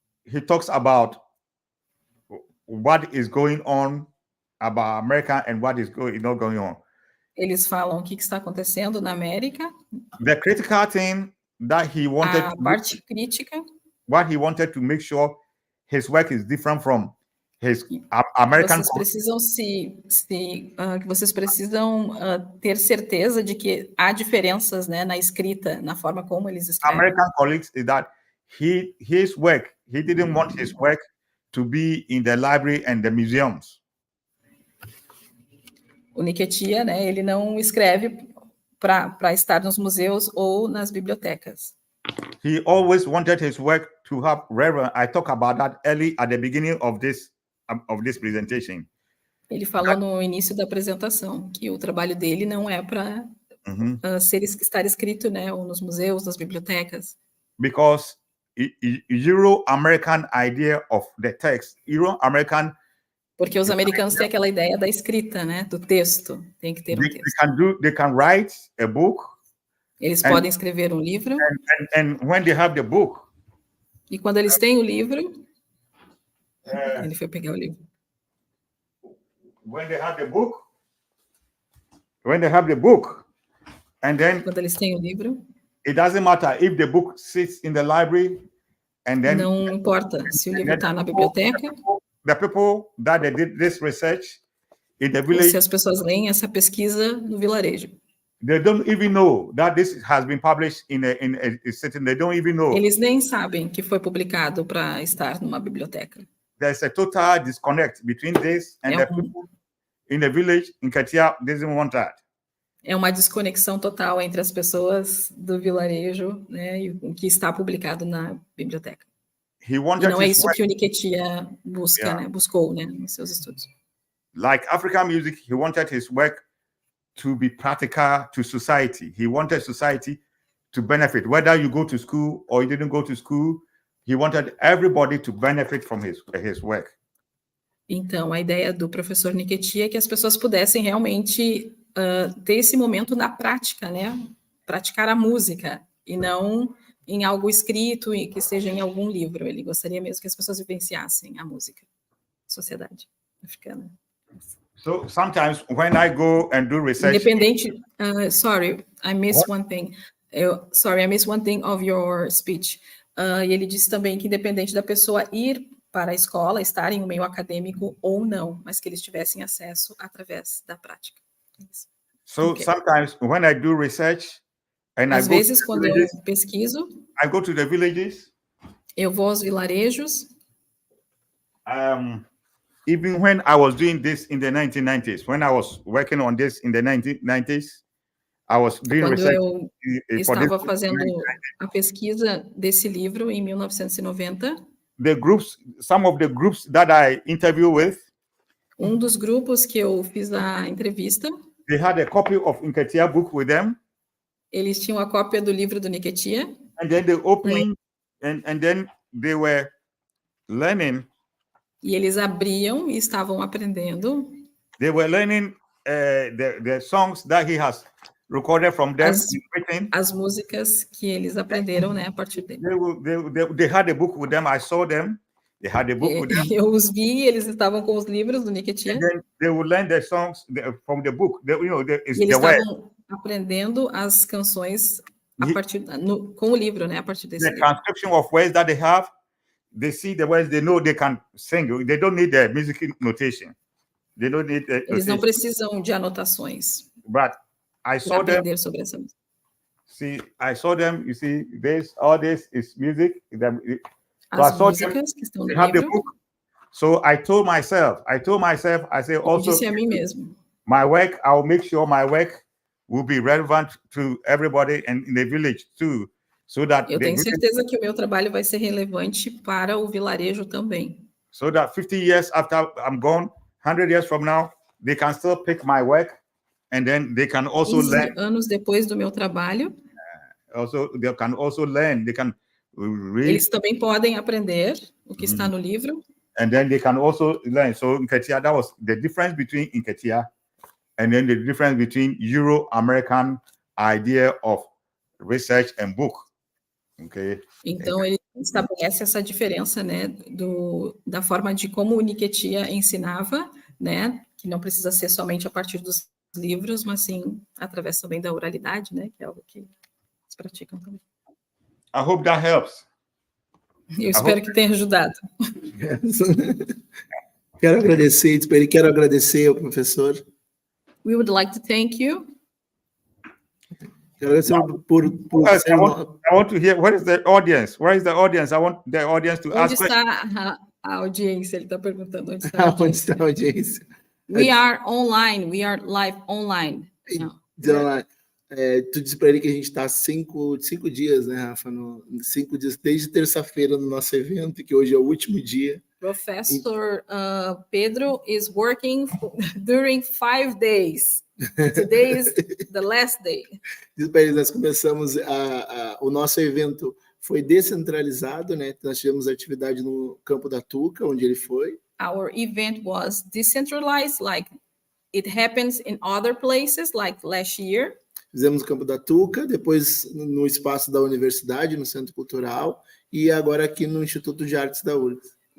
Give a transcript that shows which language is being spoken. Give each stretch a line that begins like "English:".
English: he talks about what is going on about America and what is not going on.
Portuguese: Eles falam o que está acontecendo na América.
English: The critical thing that he wanted,
Portuguese: parte crítica,
English: what he wanted to make sure his work is different from his American.
Portuguese: Vocês precisam ter certeza de que há diferenças, né, na escrita, na forma como eles escrevem.
English: American colleagues is that his work, he didn't want his work to be in the library and the museums.
Portuguese: O Nketia, né, ele não escreve para estar nos museus ou nas bibliotecas.
English: He always wanted his work to have relevance. I talk about that early at the beginning of this presentation.
Portuguese: Ele falou no início da apresentação que o trabalho dele não é para estar escrito, né, ou nos museus, nas bibliotecas.
English: Because Euro-American idea of the text, Euro-American.
Portuguese: Porque os americanos têm aquela ideia da escrita, né, do texto. Tem que ter um texto.
English: They can write a book.
Portuguese: Eles podem escrever um livro.
English: And when they have the book.
Portuguese: E quando eles têm o livro, ele foi pegar o livro.
English: When they have the book, and then
Portuguese: quando eles têm o livro,
English: it doesn't matter if the book sits in the library, and then
Portuguese: não importa se o livro está na biblioteca.
English: The people that they did this research in the village,
Portuguese: se as pessoas leem essa pesquisa no vilarejo.
English: They don't even know that this has been published in a setting. They don't even know.
Portuguese: Eles nem sabem que foi publicado para estar numa biblioteca.
English: There's a total disconnect between this and the people in the village. Nketia doesn't want that.
Portuguese: É uma desconexão total entre as pessoas do vilarejo, né, e o que está publicado na biblioteca.
English: He wanted,
Portuguese: e não é isso que o Nketia busca, né, buscou, né, nos seus estudos.
English: Like African music, he wanted his work to be practical to society. He wanted society to benefit. Whether you go to school or you didn't go to school, he wanted everybody to benefit from his work.
Portuguese: Então, a ideia do professor Nketia é que as pessoas pudessem realmente ter esse momento na prática, né? Praticar a música, e não em algo escrito e que seja em algum livro. Ele gostaria mesmo que as pessoas vivenciassem a música, a sociedade africana.
English: So sometimes when I go and do research,
Portuguese: independente,
English: sorry, I missed one thing. I missed one thing of your speech.
Portuguese: E ele disse também que independente da pessoa ir para a escola, estar em um meio acadêmico ou não, mas que eles tivessem acesso através da prática.
English: So sometimes when I do research, and
Portuguese: às vezes quando eu pesquiso,
English: I go to the villages.
Portuguese: Eu vou aos vilarejos.
English: Even when I was doing this in the 1990s, when I was working on this in the 1990s, I was doing research.
Portuguese: Quando eu estava fazendo a pesquisa desse livro em 1990.
English: Some of the groups that I interview with.
Portuguese: Dos grupos que eu fiz a entrevista.
English: They had a copy of Nketia book with them.
Portuguese: Eles tinham a cópia do livro do Nketia.
English: And then they opened, and then they were learning.
Portuguese: E eles abriam e estavam aprendendo.
English: They were learning the songs that he has recorded from them in Britain.
Portuguese: As músicas que eles aprenderam, né, a partir dele.
English: They had a book with them. I saw them. They had a book with them.
Portuguese: Eu os vi, eles estavam com os livros do Nketia.
English: And then they would learn the songs from the book.
Portuguese: E eles estavam aprendendo as canções a partir com o livro, né, a partir desse livro.
English: The transcription of words that they have, they see the words, they know they can sing. They don't need the music notation. They don't need the
Portuguese: Eles não precisam de anotações.
English: But I saw them.
Portuguese: Sobre essa música.
English: See, I saw them. You see, all this is music.
Portuguese: As músicas que estão no livro.
English: So I told myself, I say also,
Portuguese: disse a mim mesmo.
English: My work, I'll make sure my work will be relevant to everybody and in the village too, so that
Portuguese: eu tenho certeza que o meu trabalho vai ser relevante para o vilarejo também.
English: So that 50 years after I'm gone, 100 years from now, they can still pick my work, and then they can also learn.
Portuguese: Anos depois do meu trabalho.
English: They can also learn. They can read.
Portuguese: Eles também podem aprender o que está no livro.
English: And then they can also learn. So Nketia, that was the difference between Nketia and then the difference between Euro-American idea of research and book. Okay.
Portuguese: Então ele estabelece essa diferença, né, da forma de como o Nketia ensinava, né, que não precisa ser somente a partir dos livros, mas sim através também da oralidade, né, que é algo que eles praticam também.
English: I hope that helps.
Portuguese: Eu espero que tenha ajudado. Quero agradecer ao professor.
English: We would like to thank you.
Portuguese: Quero agradecer por
English: I want to hear, what is the audience? Where is the audience? I want the audience to ask questions.
Portuguese: Onde está a audiência? Ele está perguntando onde está a audiência. Onde está a audiência?
English: We are online. We are live online.
Portuguese: Tu disse para ele que a gente está 5 dias, né, Rafa? 5 dias, desde terça-feira no nosso evento, e que hoje é o último dia.
English: Professor Pedro is working during 5 days. Today is the last day.
Portuguese: Diz para eles, nós começamos o nosso evento foi descentralizado, né? Nós tivemos atividade no Campo da Tuca, onde ele foi.
English: Our event was decentralized, like it happens in other places, like last year.
Portuguese: Fizemos o Campo da Tuca, depois no espaço da universidade, no Centro Cultural, e agora aqui no Instituto de Artes da URGS.